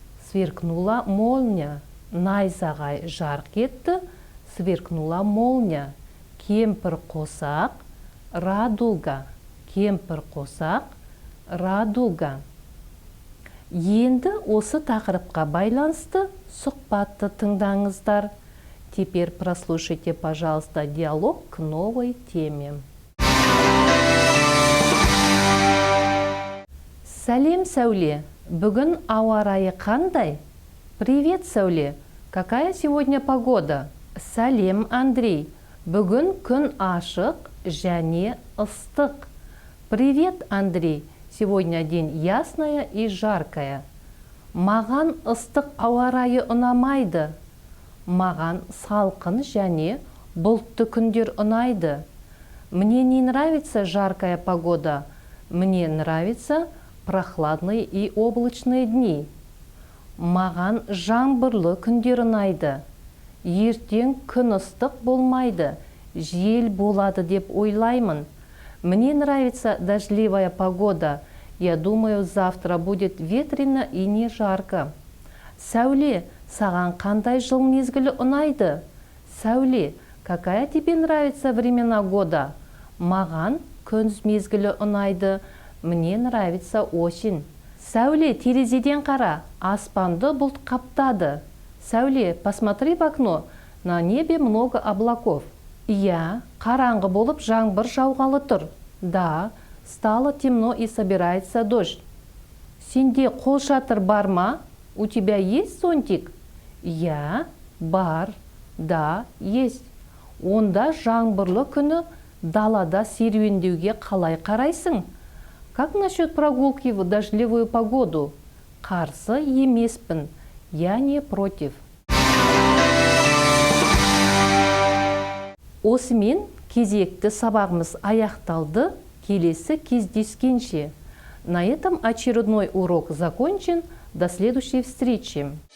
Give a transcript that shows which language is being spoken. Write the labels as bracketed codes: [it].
[ru] Сверкнула молния. [kk] Найзағай жарқ етті. [ru] Сверкнула молния. [kk] Кемпір қосақ, [ru] радуга. [kk] Кемпір қосақ, [ru] радуга. [kk] Енді осы тақырыпқа байланысты сұхбатты тыңдаңыздар. [ru] Теперь прослушайте, пожалуйста, диалог к новой теме. [kk] Сәлем, Сәуле. Бүгін ауа райы қандай? [ru] Привет, Сәуле. Какая сегодня погода? [kk] Сәлем, Андрей. Бүгін күн ашық және ыстық. [ru] Привет, Андрей. Сегодня день ясная и жаркая. [kk] Маған ыстық ауа райы ұнамайды. Маған салқын және бұлтты күндер ұнайды. [ru] Мне не нравится жаркая погода. Мне нравится прохладные и облачные дни. [kk] Маған жаңбырлы күндер ұнайды. Ертең күн ыстық болмайды. Жел болады деп ойлаймын. [ru] Мне нравится дождливая погода. Я думаю, завтра будет ветрено и не жарко. [kk] Сәуле, саған қандай жыл мезгілі ұнайды? [ru] Сәуле, какая тебе нравится времена года? [kk] Маған күз мезгілі ұнайды. [ru] Мне нравится осень. [kk] Сәуле, терезеден қара, аспанды бұлт қаптады. [ru] Сәуле, посмотри в окно, на небе много облаков. [kk] Иә, қараңғы болып жаңбыр жауғалы тұр. [ru] Да, стало темно и собирается дождь. [kk] Сенде қолшатыр бар ма? [ru] У тебя есть зонтик? [kk] Иә, бар. [ru] Да, есть. [kk] Онда жаңбырлы күні далада серуендеуге қалай қарайсың? [ru] Как насчет прогулки в дождливую погоду? [kk] Қарсы емеспін. [ru] Я не против. [kk] Осымен кезекті сабағымыз аяқталды. Келесі кездескенше. [ru] На этом очередной урок закончен. До следующей встречи.